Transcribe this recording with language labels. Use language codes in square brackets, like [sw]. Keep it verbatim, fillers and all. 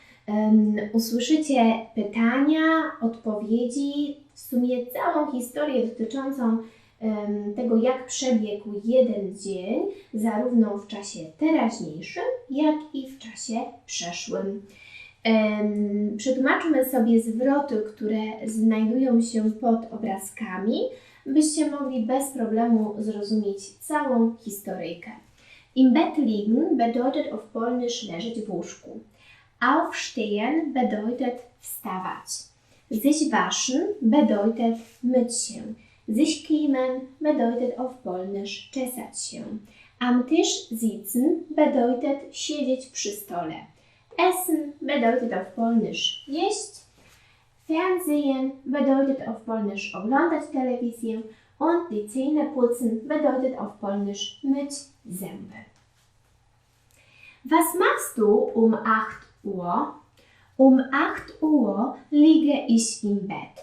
[pl] Em, Usłyszycie pytania, odpowiedzi, w sumie całą historię dotyczącą em, tego, jak przebiegł jeden dzień, zarówno w czasie teraźniejszym, jak i w czasie przeszłym. Em, Przetłumaczmy sobie zwroty, które znajdują się pod obrazkami, byście mogli bez problemu zrozumieć całą historyjkę. [de] Im Bett liegen bedeutet auf Polnisch [pl] leżeć w łóżku. [de] Aufstehen bedeutet [pl] wstawać. [de] Sich waschen bedeutet [pl] myć się. [de] Sich kämmen bedeutet auf Polnisch [pl] czesać się. [de] Am Tisch sitzen bedeutet [pl] siedzieć przy stole. [de] Essen bedeutet auf Polnisch [pl] jeść, [de] Fernsehen bedeutet auf Polnisch [pl] oglądać telewizję [de] und die Zähne putzen bedeutet auf Polnisch [pl] myć zęby. [de] Was machst du um acht Uhr? Um acht Uhr liege ich im Bett.